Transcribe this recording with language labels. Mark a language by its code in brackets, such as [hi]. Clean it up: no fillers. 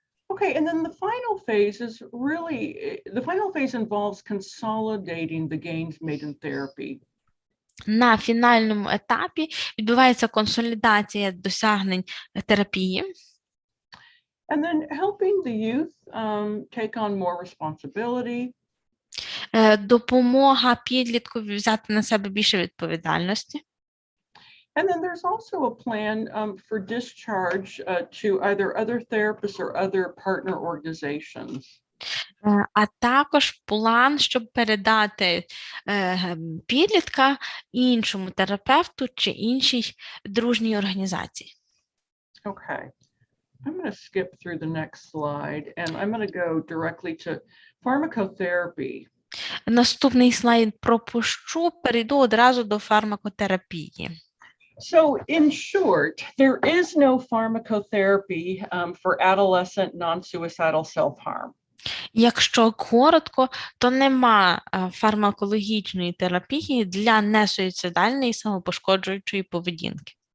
[en] Okay, and then the final phase is really, the final phase involves consolidating the gains made in therapy. [uk] На фінальному етапі відбувається консолідація досягнень терапії. [en] And then helping the youth take on more responsibility. [uk] Допомога підліткові взяти на себе більше відповідальності. [en] And then there's also a plan for discharge to either other therapists or other partner organizations. [uk] А також план, щоб передати підлітка іншому терапевту чи іншій дружній організації. [en] Okay, I'm going to skip through the next slide and I'm going to go directly to pharmacotherapy. [uk] Наступний слайд пропущу, перейду одразу до фармакотерапії. [en] So in short, there is no pharmacotherapy for adolescent non-suicidal self-harm. [uk] Якщо коротко, то нема фармакологічної терапії для несуїцидальної самопошкоджуючої поведінки.